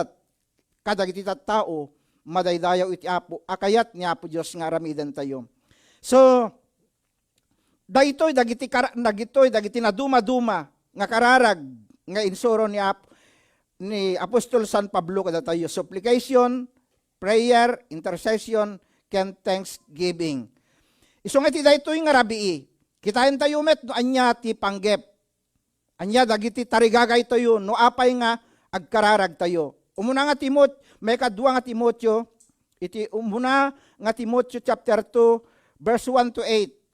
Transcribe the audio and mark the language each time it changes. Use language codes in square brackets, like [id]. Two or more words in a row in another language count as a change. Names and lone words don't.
[ilo] Kadagiti tattao madaydayaw iti Apo. Akayat ni Apo Dios nga aramidan tayo. So daytoy dagiti naduma-duma nga kararag nga insuro ni Apostol San Pablo kada tayo. [en] Supplication, prayer, intercession, [ilo] ken thanksgiving. Isu nga iti daytoy nga rabii. Kitaen tayo met no anya ti panggep. Anya dagiti tarigagay tayo no apay nga agkararag tayo. Umuna nga may kadua nga Timotyo, iti umuna nga Timotyo [en] chapter 2 verse 1 to 8.